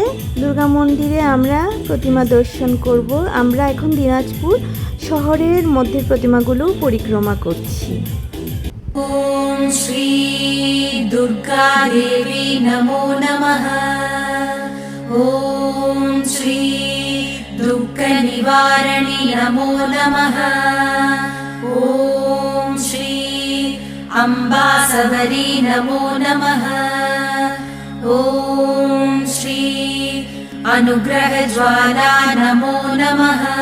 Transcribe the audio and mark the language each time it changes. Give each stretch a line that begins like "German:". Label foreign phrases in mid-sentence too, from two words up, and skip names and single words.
Bangla: দুর্গা মন্দিরে আমরা প্রতিমা দর্শন করব। আমরা এখন দিনাজপুর শহরের মধ্যে প্রতিমাগুলো পরিক্রমা করছি।
Sanskrit: ॐ श्री दुर्गा देवी नमो नमः। ॐ श्री दुःखनिवारिणी नमो नमः। ॐ श्री अम्बा सबरी नमो नमः। ॐ श्री अनुग्रहज्वाला नमो नमः।